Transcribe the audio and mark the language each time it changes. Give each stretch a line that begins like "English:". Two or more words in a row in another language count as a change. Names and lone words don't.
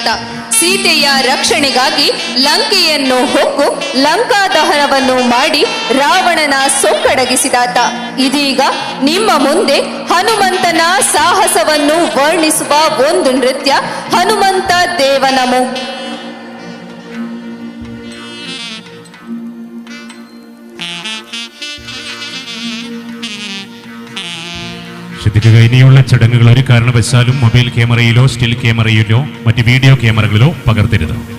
Kannada: ಸೀತೆಯ ರಕ್ಷಣೆಗಾಗಿ ಲಂಕೆಯನ್ನು ಹೊಕ್ಕು ಲಂಕಾ ದಹನವನ್ನು ಮಾಡಿ ರಾವಣನ ಸೊಕ್ಕಡಗಿಸಿದಾತ. ಇದೀಗ ನಿಮ್ಮ ಮುಂದೆ ಹನುಮಂತನ ಸಾಹಸವನ್ನು ವರ್ಣಿಸುವ ಒಂದು ನೃತ್ಯ ಹನುಮಂತ ದೇವನಮೋ.
Malayalam: ശ്രദ്ധിക്കുക, ഇനിയുള്ള ചടങ്ങുകൾ ഒരു കാരണവശാലും മൊബൈൽ ക്യാമറയിലോ സ്റ്റിൽ ക്യാമറയിലോ മറ്റ് വീഡിയോ ക്യാമറകളിലോ പകർത്തരുത്.